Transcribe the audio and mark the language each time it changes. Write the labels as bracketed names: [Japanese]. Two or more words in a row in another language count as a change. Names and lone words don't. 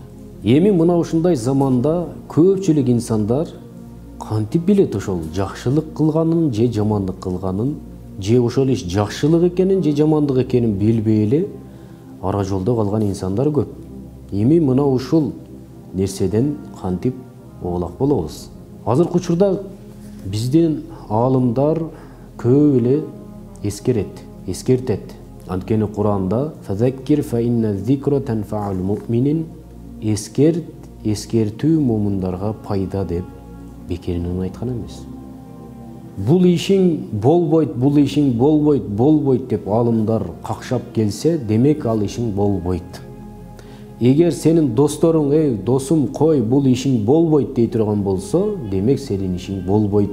[Kyrgyz] Эми мына ушундай заманда көпчүлүк инсандар кантип билет ошол жакшылык кылганын же жамандык кылганын, же ошол иш жакшылык экенин же жамандык экенин билбей эле ара жолдо калган инсандар көп. Эми мына ушул нерседен кантип оолак болобуз? Азыркы учурда биздин аалымдар көп эле эскертет. Анткени Куранда [Arabic] "فذكر فإن الذكرى تنفع المؤمنين", [Kyrgyz] эскертүү мумундарга пайда деп бекеринен айткан эмес. Бул ишиң болбойт, бул ишиң болбойт деп аалымдар какшап келсе, демек ал ишиң болбойт. Эгер сенин досторуң, "Эй, досум, кой, бул ишиң болбойт" дей турган болсо, демек сенин ишиң болбойт.